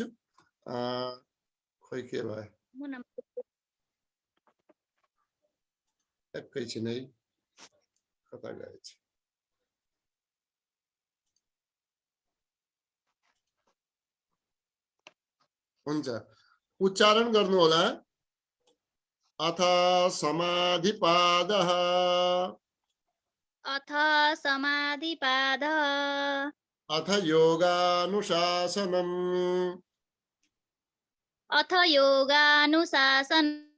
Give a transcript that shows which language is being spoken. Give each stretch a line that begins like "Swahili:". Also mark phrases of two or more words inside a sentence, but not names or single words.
Nepali: खोइ के भयो, एकैछिन है, कता गएछ? हुन्छ, उच्चारण गर्नु होला।
Sanskrit: अथ समाधिपादः, अथ समाधिपादः, अथ योगानुशासनम्, अथ योगानुशासनम्,